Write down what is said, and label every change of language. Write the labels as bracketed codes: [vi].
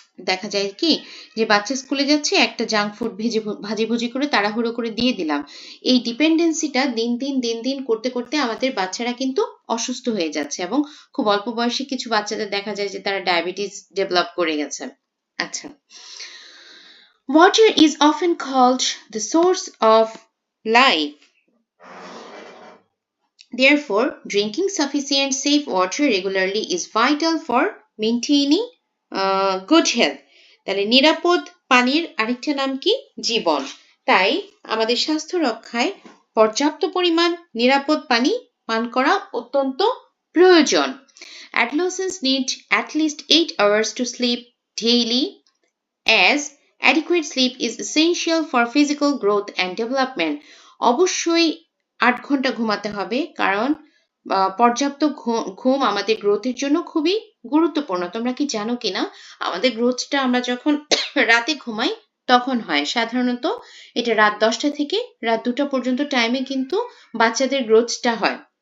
[bn] দেখা যায় কি যে বাচ্চা স্কুলে যাচ্ছে, একটা জাঙ্ক ফুড ভাজিভুজি করে তাড়াহুড়ো করে দিয়ে দিলাম। এই ডিপেন্ডেন্সিটা দিন দিন করতে করতে আমাদের বাচ্চারা কিন্তু অসুস্থ হয়ে যাচ্ছে, এবং খুব অল্প বয়সী কিছু বাচ্চাদের দেখা যায় যে তারা ডায়াবেটিস ডেভেলপ করে গেছে। [en] আচ্ছা, water is often called the source of life. Therefore, drinking sufficient safe water regularly is vital for maintaining good health. [bn] তাহলে নিরাপদ পানির আরেকটা নাম কি? জীবন। তাই আমাদের স্বাস্থ্য রক্ষায় পর্যাপ্ত পরিমাণ নিরাপদ পানি পান করা অত্যন্ত প্রয়োজন। [en] Adolescents need at least 8 hours to sleep daily, as adequate sleep is essential for physical growth and development. [bn] অবশ্যই 8 ঘন্টা ঘুমাতে হবে, কারণ পর্যাপ্ত ঘুম আমাদের গ্রোথের জন্য খুবই গুরুত্বপূর্ণ। তোমরা কি জানো কিনা আমাদের গ্রোথটা আমরা যখন রাতে ঘুমাই তখন হয়। সাধারণত এটা রাত 10টা থেকে রাত 2টা পর্যন্ত টাইমে কিন্তু বাচ্চাদের গ্রোথটা হয়।